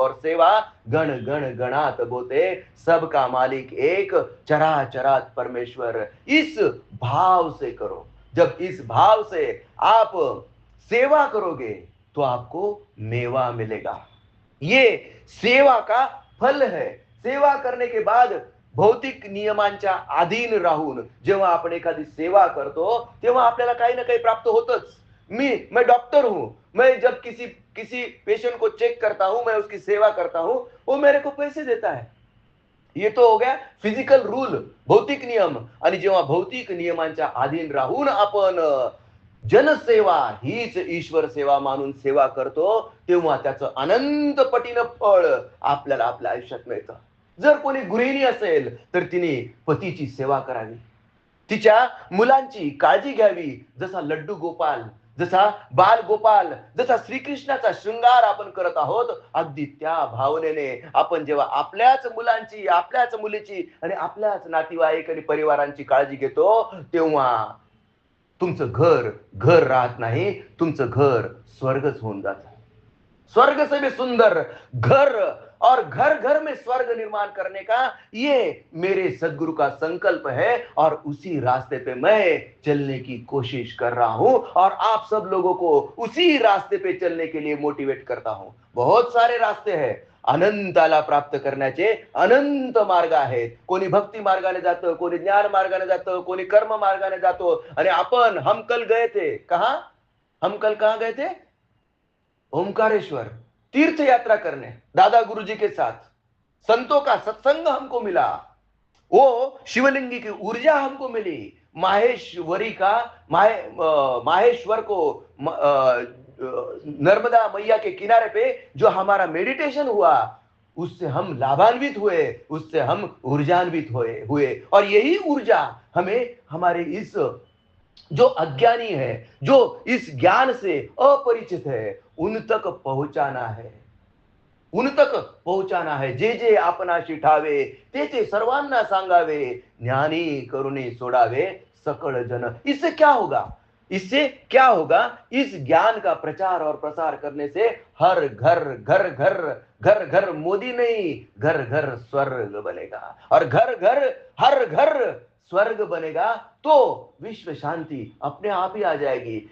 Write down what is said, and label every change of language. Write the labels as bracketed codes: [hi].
[hi] और सेवा गण गण गणात बोते, सबका मालिक एक चराचरात परमेश्वर। इस भाव से करो। जब इस भाव से आप सेवा करोगे तो आपको मेवा मिलेगा। ये सेवा का फल है। सेवा करने के बाद [mr] भौतिक नियमांच्या अधीन राहून जेव्हा आपण एखादी सेवा करतो तेव्हा आपल्याला काही ना काही प्राप्त होतच। [hi] मैं डॉक्टर हूं, मैं जब किसी पेशेंट को चेक करता हूं, मैं उसकी सेवा करता हूं, वो मेरे को पैसे देता है। ये तो हो गया फिजिकल रूल, भौतिक नियम। [mr] आणि जेव्हा भौतिक नियमांच्या अधीन राहून आपण जनसेवा हीच ईश्वर सेवा मानून सेवा करतो, तेव्हा त्याचं अनंत पटीनं फळ आपल्याला आपल्या आयुष्यात मिळतं. जर कोणी गृहिणी असेल तर तिने पतीची सेवा करावी, तिच्या मुलांची काळजी घ्यावी. जसा लड्डू गोपाल, जसा बाल गोपाल, जसा श्रीकृष्णाचा शृंगार आपण करत आहोत, अगदी त्या भावनेने आपण जेव्हा आपल्याच मुलांची, आपल्याच मुलीची आणि आपल्याच नातेवाईक आणि परिवारांची काळजी घेतो, तेव्हा तुमचं घर घर राहत नाही, तुमचं घर स्वर्गच होऊन जातं. [hi] स्वर्ग से भी सुंदर घर, और घर घर में स्वर्ग निर्माण करने का ये मेरे सदगुरु का संकल्प है, और उसी रास्ते पे मैं चलने की कोशिश कर रहा हूं, और आप सब लोगों को उसी रास्ते पे चलने के लिए मोटिवेट करता हूं. बहुत सारे रास्ते हैं, [mr] अनंताला प्राप्त करण्याचे अनंत मार्ग आहेत. कोणी भक्ती मार्गाने जातं, कोणी ज्ञान मार्गाने जातं, कोणी कर्म मार्गाने जातो. आणि आपण [hi] हम कल गए थे कहा, हम कल कहां गए थे? ओमकारेश्वर तीर्थ यात्रा करने दादा गुरुजी के साथ. संतों का सत्संग हमको मिला, वो शिवलिंगी की ऊर्जा हमको मिली, माहेश्वरी का माहेश्वर को नर्मदा मैया के किनारे पे जो हमारा मेडिटेशन हुआ, उससे हम लाभान्वित हुए, उससे हम ऊर्जान्वित हुए. और यही ऊर्जा हमें हमारे इस जो अज्ञानी है, जो इस ज्ञान से अपरिचित है, उन तक पहुंचाना है, उन तक पहुंचाना है. [mr] जे जे आपणाशी ठावे ते ते सर्वांना सांगावे, ज्ञानी करुणी सोडावे सकळ जन. [hi] इससे क्या होगा? इससे क्या होगा? इस ज्ञान का प्रचार और प्रसार करने से हर घर घर घर घर घर मोदी नहीं, घर घर स्वर्ग बनेगा. और घर घर हर घर स्वर्ग बनेगा तो विश्व शांति अपने आप ही आ जाएगी.